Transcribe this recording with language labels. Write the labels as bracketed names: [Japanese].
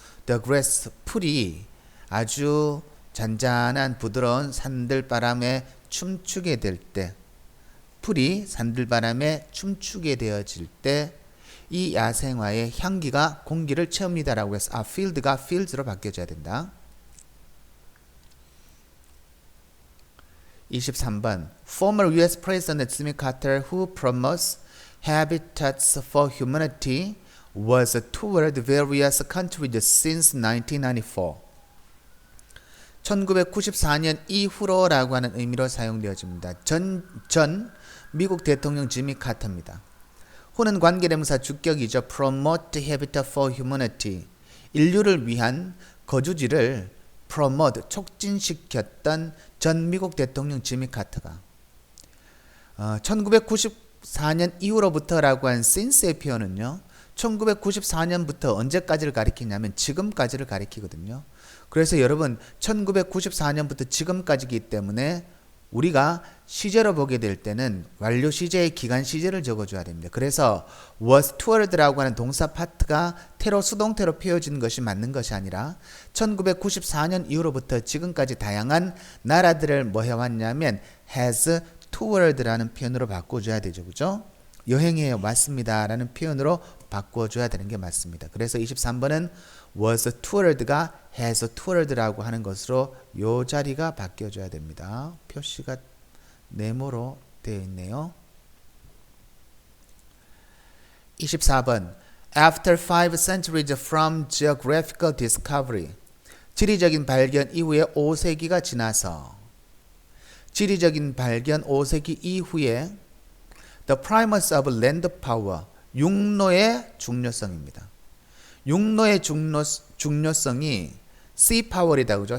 [Korean] The grass, 풀이 아주 잔잔한 부드러운 산들바람에 춤추게 될 때, 풀이 산들바람에 춤추게 되어질 때 이 야생화의 향기가 공기를 채웁니다라고 해서 field가 fields로 바뀌어져야 된다. [English] 23번 Former US President Jimmy Carter, who promotes habitats for humanity, was toured various countries since 1994. [Korean] 1994년 이후로라고 하는 의미로 사용되어집니다. 전 미국 대통령 지미 카터입니다. 후는 관계대명사 주격이죠. [English] Promote habitat for humanity. [Korean] 인류를 위한 거주지를 promote, 촉진시켰던 전 미국 대통령 지미 카터가 1994년 이후로부터라고 한 since의 표현은요. 1994년부터 언제까지를 가리키냐면 지금까지를 가리키거든요. 그래서 여러분 1994년부터 지금까지이기 때문에 우리가 시제로 보게 될 때는 완료 시제의 기간 시제를 적어줘야 됩니다. 그래서 was toured라고 하는 동사 파트가 태로 수동태로 표현진 것이 맞는 것이 아니라 1994년 이후로부터 지금까지 다양한 나라들을 뭐 해왔냐면 has toured라는 표현으로 바꿔줘야 되죠. 그죠? 여행해요. 맞습니다. 라는 표현으로 바꿔줘야 되는 게 맞습니다. 그래서 23번은 was toured가 has toured라고 하는 것으로 요 자리가 바뀌어줘야 됩니다. 표시가 네모로 되어 있네요. [English] 24번 After 5 centuries from geographical discovery. [Korean] 지리적인 발견 이후에 5세기가 지나서 지리적인 발견 5세기 이후에 [English] The primacy of land power, [Korean] 육로의 중요성입니다. 육로의 중요성이 sea power이다 그죠?